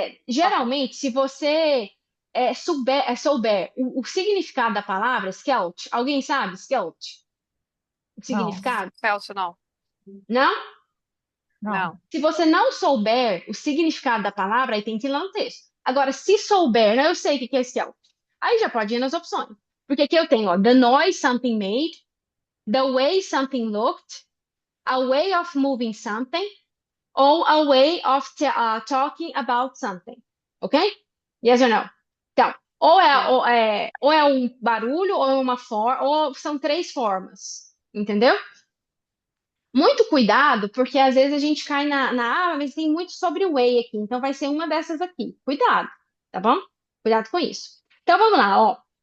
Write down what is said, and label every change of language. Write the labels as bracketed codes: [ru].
[pt] Geralmente, se você souber o significado da palavra scout, alguém sabe scout? O Não, significado? Celso, não. Não? não. Não. Se você não souber o significado da palavra, aí tem que ir lá no texto. Agora, se souber, né, eu sei o que que é scout. Aí já pode ir nas opções. Porque aqui eu tenho, [en] ó, the noise something made, the way something looked, a way of moving something, ou a way of talking about something. Ok? Yes or no? [pt] Então, [en] Yeah. [pt] ou é um barulho, ou é uma forma, ou são três formas. Entendeu? Muito cuidado, porque às vezes a gente cai mas tem muito sobre o way aqui, então vai ser uma dessas aqui. Cuidado, tá bom? Cuidado com isso. Então vamos lá, ó.